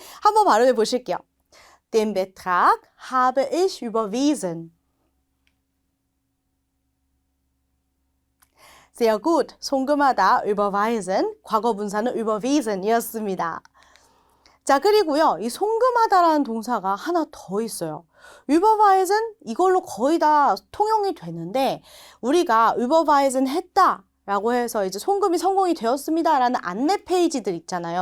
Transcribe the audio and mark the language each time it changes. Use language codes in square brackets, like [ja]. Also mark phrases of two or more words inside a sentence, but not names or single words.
[ko] 한번 발음해 보실게요. [de] Den Betrag habe ich überwiesen. Sehr gut. [ko] 송금하다, überweisen. 과거 분사는 überwiesen이었습니다. 자, 그리고요. 이 송금하다라는 동사가 하나 더 있어요. überweisen 이걸로 거의 다 통용이 되는데 우리가 überweisen 했다. 라고 해서 이제 송금이 성공이 되었습니다. 라는 안내 페이지들 있잖아요.